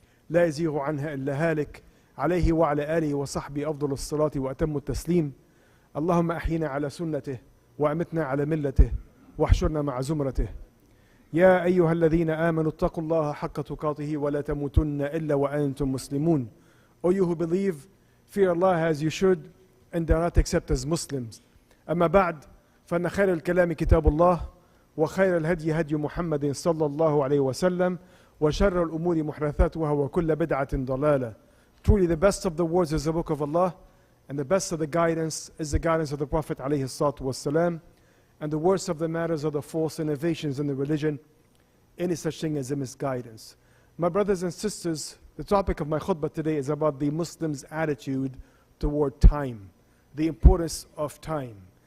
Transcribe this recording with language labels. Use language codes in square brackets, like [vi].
[ar] لا يزيغ عنها إلا هالك عليه وعلى آله وصحبه أفضل الصلاة وأتم التسليم اللهم أحينا على سنته وأمتنا على ملته واحشرنا مع زمرته يا أيها الذين آمنوا اتقوا الله حق تقاته ولا تموتن إلا وأنتم مسلمون. [en] O you who believe, fear Allah as you should and do not accept as Muslims. [ar] أما بعد فإن خير الكلام كتاب الله وخير الهدي هدي محمد صلى الله عليه وسلم وشر الأمور محدثاتها وكل بدعة ضلالة. [en] Truly the best of the words is the book of Allah and the best of the guidance is the guidance of the Prophet [ar] عليه الصلاة والسلام. [en] And the worst of the matters are the false innovations in the religion, any such thing as a misguidance. My brothers and sisters, the topic of my khutbah today is about the Muslim's attitude toward time, the importance of time.